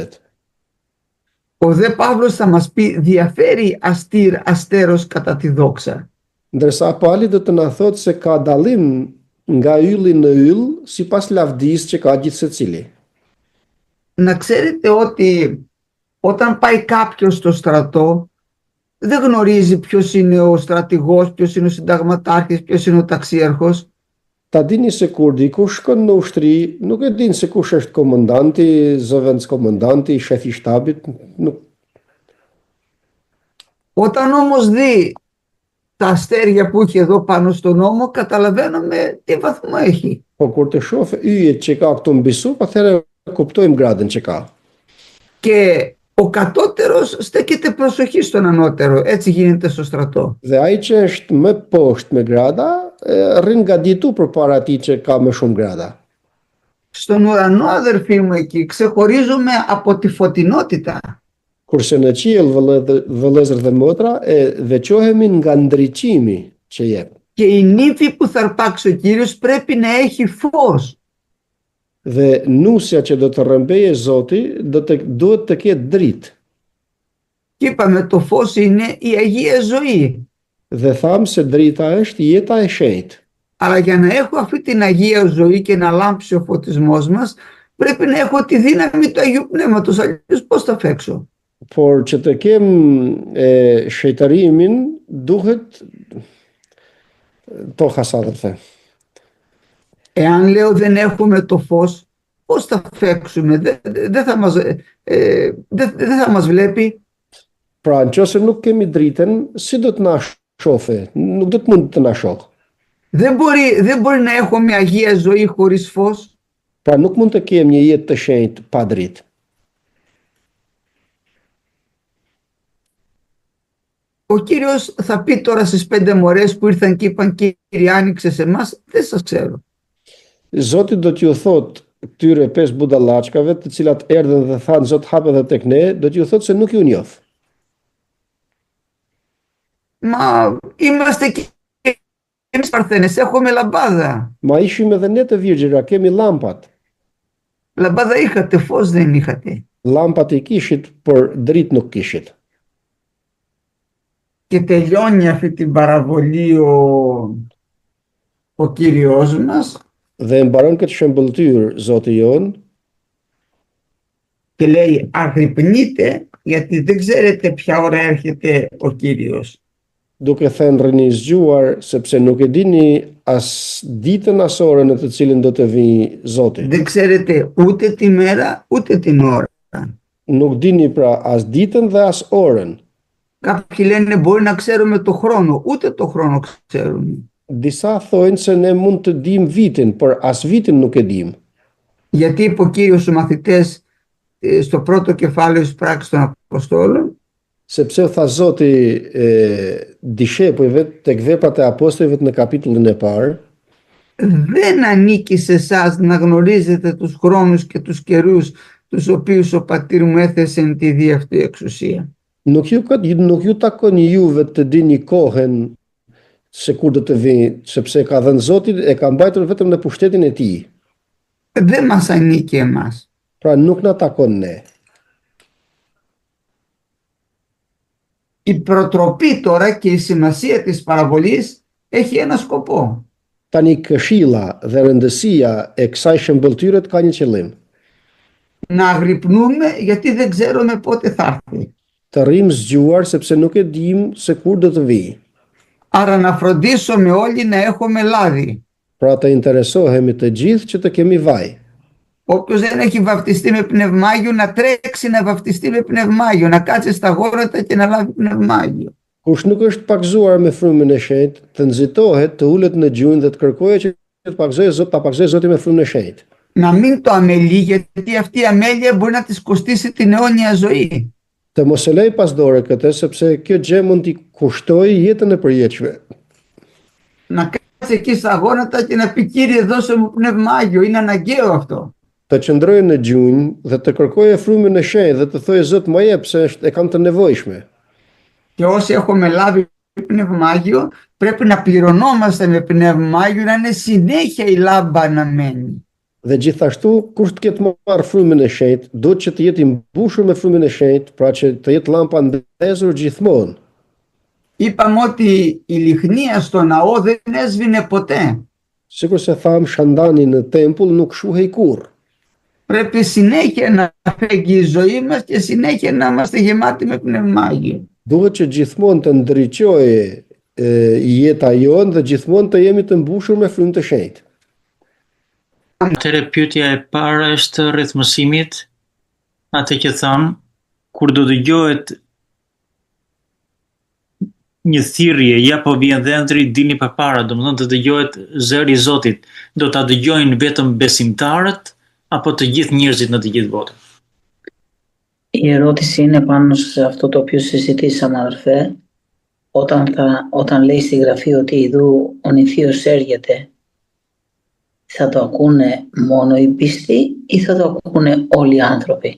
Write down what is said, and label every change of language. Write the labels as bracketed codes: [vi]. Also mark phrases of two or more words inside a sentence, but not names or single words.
[el] Ο δε Παύλος θα μας πει διαφέρει αστήρ αστέρος κατά τη δόξα. [sq] Ndërsa Pali do të na thotë se ka dallim nga ylli në yll sipas lavdisë që ka gjithë secili. [el] Να ξέρετε ότι όταν πάει κάποιος στο στρατό δεν γνωρίζει ποιος είναι ο στρατηγός, ποιος είναι ο συνταγματάρχης, ποιος είναι ο ταξίαρχος. [sq] Ta dini se kur dikush shkon në ushtri, nuk e din se kush është komandanti, zëvendëskomandanti, shefi i shtabit, nuk. [el] Όταν όμως δει τα αστέρια που έχει εδώ πάνω στον ώμο, καταλαβαίνουμε τι βαθμό έχει. [sq] Po kur të shoh yjet që ka këtu mbi sup, atëherë kuptojmë gradën që ka. [el] Και ο κατώτερος στέκεται προσοχή στον ανώτερο. Έτσι γίνεται στο στρατό. [sq] Dhe ai që është më poshtë me grada, rrin ngaditu përpara atij që ka më shumë grada. [el] Στον ουρανό, αδερφοί μου, εκεί ξεχωρίζουμε από τη φωτεινότητα. [sq] Kurse në qiell, vëllezër dhe motra, veçohemi nga ndriçimi që jep. [el] Και η νύφη που θα αρπάξει ο Κύριος πρέπει να έχει φως. [sq] Dhe nusja që do të rrëmbeje Zoti, duhet të ketë dritë. [el] Και είπαμε το φως είναι η Αγία Ζωή. [sq] Dhe thamë se drita është jeta e shenjtë. [el] Αλλά για να έχω αυτή την Αγία Ζωή και να λάμψει ο φωτισμός μας, πρέπει να έχω τη δύναμη του Αγίου Πνεύματος, αλλιώς πώς θα φέξω. [sq] Por që të kem shejtërimin, duhet to hasa dhe the. [el] Εάν λέω δεν έχουμε το φως, πώς θα φέξουμε, δεν θα μας βλέπει. [sq] Pra, nëse nuk kemi dritën, si do të na shohë? Nuk do të mund të na shohë. [el] Δεν μπορεί να έχω μια Αγία Ζωή χωρίς φως. [sq] Pra, nuk mund të kem një jetë të shenjtë pa dritë. [el] Ο Κύριος θα πει τώρα στις 5 μωρές που ήρθαν και είπαν Κύριε άνοιξε σε εμάς, δεν σας ξέρω. [sq] Zoti do t'ju thot këtyre 5 budallachkave, të cilat erdhën dhe thanë Zot hape dhe tek ne, do t'ju thot se nuk ju njoh. [el] Μα είμαστε και εμείς παρθένες, έχουμε λαμπάδα. [sq] Ma ishim edhe ne të virgjëra, kemi llampat. [el] Λαμπάδα είχατε, φως δεν είχατε. [sq] Llampat i kishit, por dritë nuk kishit. [el] Και τελειώνει αυτή την παραβολή ο Κύριος μας [sq] Dhe mbaron këtë shëmbëltyr Zoti jon [el] και λέει αγρυπνείτε γιατί δεν ξέρετε ποια ώρα έρχεται ο Κύριος. [sq] duke thënë rrini zgjuar sepse nuk e dini as ditën as orën në të cilën do të vijë Zoti. [el] Δεν ξέρετε ούτε τη μέρα ούτε την ώρα. [sq] Nuk dini pra as ditën dhe as orën. [el] Κάποιοι λένε μπορεί να ξέρουμε το χρόνο, ούτε το χρόνο ξέρουμε. [sq] Disa thojnë se ne mund të dim vitin, por as vitin nuk e dim. [el] Γιατί είπε ο Κύριος στους μαθητές στο πρώτο κεφάλαιο της πράξης των Αποστόλων, [sq] Sepse tha Zoti dishepujve tek veprat e apostujve në kapitullin e parë, [el] δεν ανήκει σε εσάς να γνωρίζετε τους χρόνους και τους καιρούς τους οποίους ο πατήρ μου έθεσε εν τη δι' αυτή εξουσία. [sq] Nuk ju takon juve të dini kohën se kur do të vijë, sepse ka dhënë Zoti e ka mbajtur vetëm në pushtetin e tij. [el] Δεν μας ανήκει εμάς. [sq] Pra nuk na takon ne. [el] Η προτροπή τώρα και η σημασία της παραβολής έχει ένα σκοπό. [sq] Tani këshilla dhe rëndësia e kësaj shëmbëltyre ka një qëllim. [el] Να αγρυπνούμε γιατί δεν ξέρουμε πότε θα έρθει. [sq] Të rrim zgjuar sepse nuk e dim se kur do të vijë. [el] Άρα να φροντίσουμε όλοι να έχουμε λάδι. [sq] Pra të interesohemi të gjithë që të kemi vaj. [el] Όποιος δεν έχει βαφτιστεί με πνευμάγιο να τρέξει να βαφτιστεί με πνευμάγιο, να κάτσει στα γόνατα και να λάβει πνευμάγιο. [sq] Kush nuk është pakzuar me frymën e shenjtë, të nxitohet, të ulet në gjunjë dhe të kërkojë që të pakzojë Zoti me frymën e shenjtë. [el] Να μην το αμελεί, γιατί αυτή η αμέλεια μπορεί να της κοστίσει την αιώνια ζωή. [sq] Të mos e lej pas dore këtë, sepse kjo gjë mund t'i kushtojë jetën e përjetshme. [el] Να κάτσει εκεί στα γόνατα και να πει Κύριε δώσε μου πνευμάγιο, είναι αναγκαίο αυτό. [sq] Të qëndrojë në gjunjë dhe të kërkojë frymën e shenjtë dhe të thojë Zot më jep se e kam të nevojshme. [el] Και όσοι έχουμε λάβει πνευμάγιο, πρέπει να πληρωνόμαστε με πνευμάγιο, να είναι συνέχεια η λάμπα αναμένη. [sq] Dhe gjithashtu, kush të ketë marrë frymën e shenjtë, duhet që të jetë i mbushur me frymën e shenjtë, pra që të jetë lampa ndezur gjithmonë. [el] Είπαμε ότι η λιχνία στο ναό δεν έσβηνε ποτέ. [sq] Sikur se tham, shandani në tempull nuk shuhej kurrë. [el] Πρέπει συνέχεια να φέγγει η ζωή μας και συνέχεια να είμαστε γεμάτοι με πνευμάγιο. [sq] Duhet që gjithmonë të ndriqojë jeta jonë dhe gjithmonë të jemi të mbushur me frymë të shenjtë. Atëre pyetja e para është rreth mësimit, atë që thamë, kur do dëgjohet një thirrje, ja po vjen dhëndri, dini përpara, domethënë të dëgjohet zëri i Zotit, do ta dëgjojnë vetëm besimtarët apo të gjithë njerëzit në të gjithë botën? [el] Η ερώτηση είναι πάνω σε αυτό το οποίο συζητήσαμε, αδερφέ. Όταν λέει στη Γραφή ότι ιδού ο νηφίος έρχεται, Θα το ακούνε μόνο οι πιστοί ή θα το ακούνε όλοι οι άνθρωποι?